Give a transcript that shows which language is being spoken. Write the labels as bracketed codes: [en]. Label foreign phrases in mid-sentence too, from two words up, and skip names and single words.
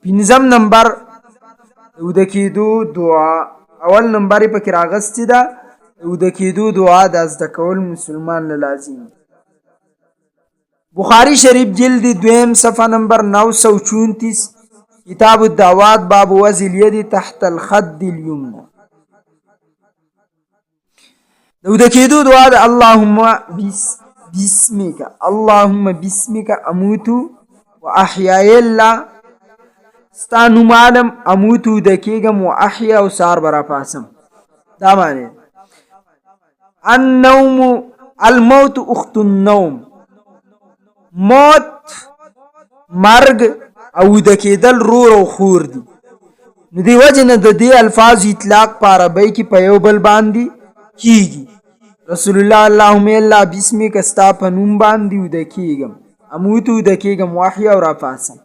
[ps] 5م نمبر د وده کېدو دعا. اول نمبر یې پکې راغستې ده، د وده کېدو دعا د زده کول مسلمان له لازم دي. بخاری شریف جلد 2 صفحه نمبر 934، کتاب الدعوات، باب وضع الید تحت الخد الیمنى. د وده کېدو دعا د [ar] اللهم بسمک اموت و احیای [ps] الله، ستا نوم عالم، اموت وده کېږم و احیا او سهار به راپاڅم. دا معنی [ar] النوم الموت اخت النوم، [ps] موت مرگ او وده کېدل رور او خور دي. نو دی وجه نه د دې الفاظ اطلاق په عربی کې په یو بل باندې کیږي. رسول الله [ar] اللهم الله بسمک، [ps] ستا په نوم باندې وده کېږم، اموت وده کېږم، واحیا او راپاڅم.